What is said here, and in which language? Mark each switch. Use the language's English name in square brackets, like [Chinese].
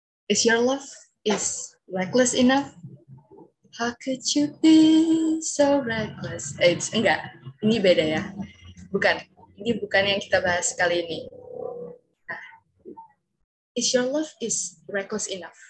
[English] Is your love is reckless enough? How could you be so reckless? [Indonesian] Enggak, ini beda ya. Bukan, ini bukan yang kita bahas kali ini. [English] Nah, is your love is reckless enough?